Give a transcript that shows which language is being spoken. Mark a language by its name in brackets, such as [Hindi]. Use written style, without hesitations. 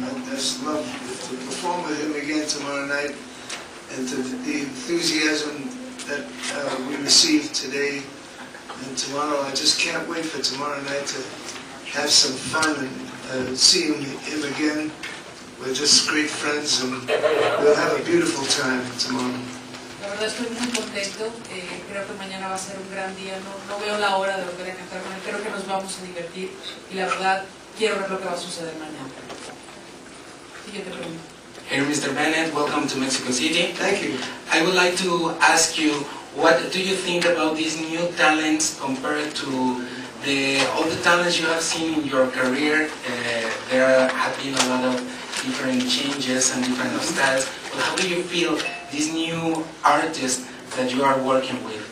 [English] I just love to perform with him again tomorrow night, and to the enthusiasm that we received today. And tomorrow, I just can't wait for tomorrow night to have some fun and see him again. We're just great friends, and we'll have a beautiful time tomorrow. [Spanish] La verdad estoy muy contento, creo que mañana va a ser un gran día, no veo la hora de volver a cantar con él, creo que nos vamos a divertir, y la verdad quiero ver lo que va a suceder mañana. Siguiente pregunta. [English] Hey, Mr. Bennett, welcome to Mexico City. Thank you. I would like to ask you, what do you think about these new talents compared to all the talents you have seen in your career? There have been a lot of different changes and different styles, but how do you feel these new artists that you are working with?